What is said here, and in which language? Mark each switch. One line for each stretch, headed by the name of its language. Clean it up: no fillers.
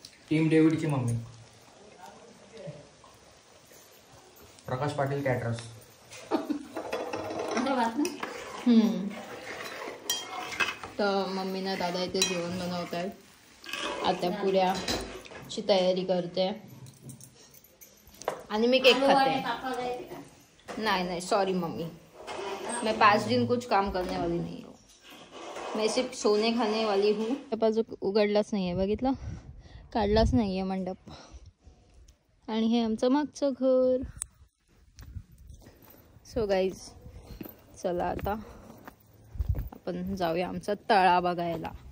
Marathi: Team डेव्हिडची mummy Prakash Patil caterers. तर मम्मीना दादा इथे जेवण बनवत आहेत. आता पुऱ्याची तयारी करते आणि मी केक खाते.
Hindi: नहीं सॉरी मम्मी, मैं 5 दिन कुछ काम करने वाली नहीं हूँ. मैं सिर्फ सोने खाने वाली हूँ.
Marathi: बाजू उघडलाच नाही आहे, बघितलं, काढलाच नाही आहे मंडप. आणि हे आमचं मागचं घर. सो गाईज चला आता आपण जाऊया आमचा तळा बघायला.